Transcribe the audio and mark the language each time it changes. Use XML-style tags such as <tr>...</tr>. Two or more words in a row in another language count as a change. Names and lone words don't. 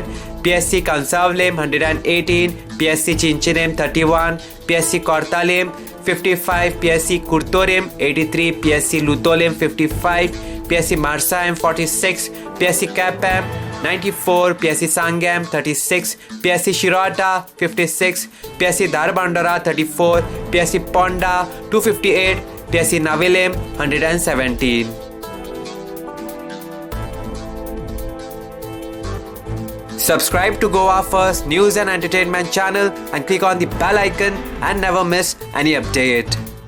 <en>PSC Kansavlem 118, PSC Chinchinem 31, PSC Kortalim 55, PSC Kurtorim 83, PSC Lutolim 55, PSC Marsaim 46, PSC Kapam 94, PSC Sangam 36, PSC Shirata 56, PSC Darbandara 34, PSC Ponda 258, PSC Navilem 117. Subscribe to Goa First News and Entertainment channel and click on the bell icon and never miss any update.</en>